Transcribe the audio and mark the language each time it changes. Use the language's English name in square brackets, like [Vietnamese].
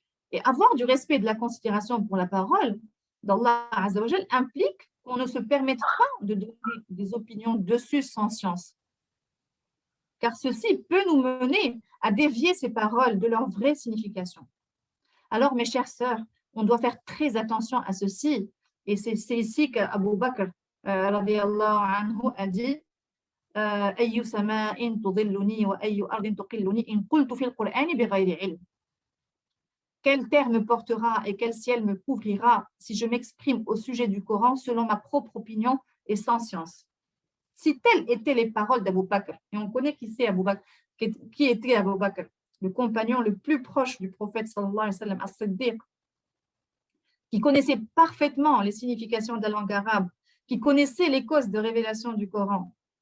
[French] Et avoir du respect et de la considération pour la parole d'Allah Azzawajal implique qu'on ne se permette pas de donner des opinions dessus sans science. Car ceci peut nous mener à dévier ces paroles de leur vraie signification. Alors, mes chères sœurs, on doit faire très attention à ceci. Et c'est ici qu'Abu Bakr radiyallahu anhu a dit [Arabic] أي سماء تظلني وأي أرض تقلني إن قلت في القرآن بغير علم. [French] Quelle terre me portera et quel ciel me couvrira si je m'exprime au sujet du Coran selon ma propre opinion et sans science. Si telles étaient les paroles d'Abu Bakr, et on connaît qui était Abu Bakr, le compagnon le plus proche du prophète sallallahu alayhi wa sallam, as-Siddiq, qui connaissait parfaitement les significations de la langue arabe, qui connaissait les causes de révélation du Coran.